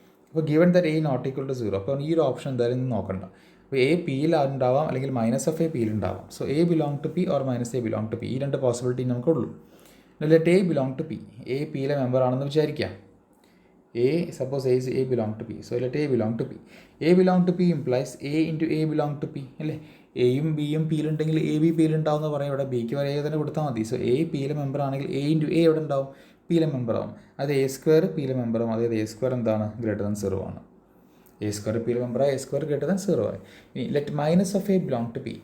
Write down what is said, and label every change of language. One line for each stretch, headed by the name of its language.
Malayalam: അപ്പോൾ
English: given that a not equal to 0,
Malayalam: അപ്പോൾ ഈ ഒരു ഓപ്ഷൻ എന്തായാലും നോക്കണ്ട. അപ്പോൾ എ പിയിലുണ്ടാവാം, അല്ലെങ്കിൽ minus of A പിയിലുണ്ടാവാം.
English: so A belong to P or minus A belong to P,
Malayalam: ഈ രണ്ട് possibility നമുക്കുള്ളൂ.
English: let A belong to P,
Malayalam: A പിയിലെ മെമ്പർ ആണെന്ന് വിചാരിക്കാം.
English: suppose A belong to P. So let A belong to P. A belong to P implies A into A belong to P.
Malayalam: അല്ലേ? എയും ബിയും പിയിലുണ്ടെങ്കിൽ A B പിയിലുണ്ടാവുമെന്ന് പറയാം. ഇവിടെ ബിക്ക് വരെ എ തന്നെ കൊടുത്താൽ മതി. സോ എ പിയിലെ മെമ്പർ ആണെങ്കിൽ എ ഇൻറ്റു എ എവിടെ ഉണ്ടാവും? പിയിലെ മെമ്പർ ആവും. അത് എ സ്ക്വയർ പിയിലെ മെമ്പറും. അതായത് എ സ്ക്വയർ എന്താണ്? ഗ്രേറ്റർ ദാൻ 0 ആണ്. എ സ്ക്വയർ പിയിലെ മെമ്പറായി, എ സ്ക്വയർ ഗ്രേറ്റർ ദാൻ 0 ആയി. ഇനി
English: Let minus of A belong to P.